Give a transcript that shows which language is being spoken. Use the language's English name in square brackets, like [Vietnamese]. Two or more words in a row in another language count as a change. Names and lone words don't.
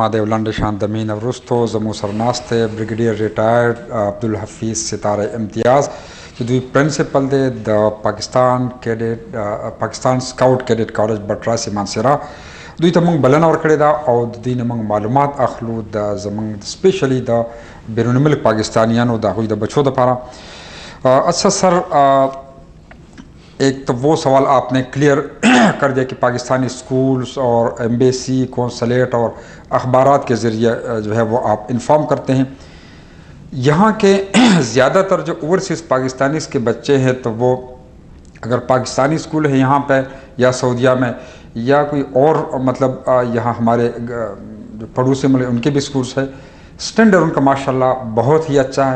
[Pashto] د یو لنډ شان د مین وروستو زموږ سره ناست دی [English] brigadier retired [Pashto] عبدالحفیظ ستاره امتیاز چې دوی پرنسپل دی د پاکستان سکاؤټ کیډټ کالج بټراسي مانسیرا. دوی ته موږ بلنه ورکړې ده او د دوی نه موږ معلومات اخلو د زموږ اسپیشلی د بیرون ملک پاکستانیانو د هغوی د بچو دپاره. [Urdu] اچھا سر، ایک تو وہ سوال آپ نے کلیئر کر دیا کہ پاکستانی اسکولس اور [English] embassy consulate [Urdu] اور اخبارات کے ذریعے جو ہے وہ آپ انفارم کرتے ہیں. یہاں کے زیادہ تر جو [English] overseas Pakistanis [Urdu] کے بچے ہیں تو وہ اگر پاکستانی اسکول ہے یہاں پہ یا سعودیہ میں یا کوئی اور مطلب یہاں ہمارے جو پڑوسی ملک ان کے بھی اسکولس ہے، اسٹینڈرڈ ان کا ماشاءاللہ بہت ہی اچھا ہے.